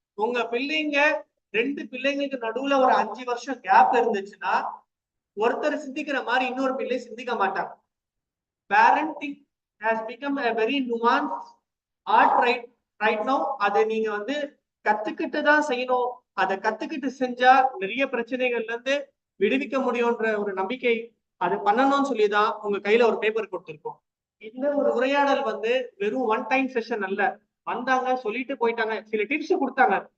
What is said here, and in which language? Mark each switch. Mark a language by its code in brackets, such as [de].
[ta] உங்க பிள்ளைங்க 2 பிள்ளைங்களுக்கு நடுவுல ஒரு 5 வருஷம் கேப் இருந்துச்சுன்னா ஒருத்தர் சிந்திக்கிற மாதிரி இன்னொரு பிள்ளை சிந்திக்க மாட்டாங்க. [en] Parenting has become a very nuanced art right now. [ta] அதை நீங்க வந்து கத்துக்கிட்டு தான் செய்யணும். அதை கத்துக்கிட்டு செஞ்சா நிறைய பிரச்சனைகள்ல இருந்து விடுவிக்க முடியும்ன்ற ஒரு நம்பிக்கை, அது பண்ணணும்னு சொல்லிதான் உங்க கையில ஒரு பேப்பர் கொடுத்திருக்கோம். இந்த ஒரு உரையாடல் வந்து வெறும் ஒன் டைம் செஷன் அல்ல. வந்தாங்க, சொல்லிட்டு போயிட்டாங்க, சில டிப்ஸ் கொடுத்தாங்க.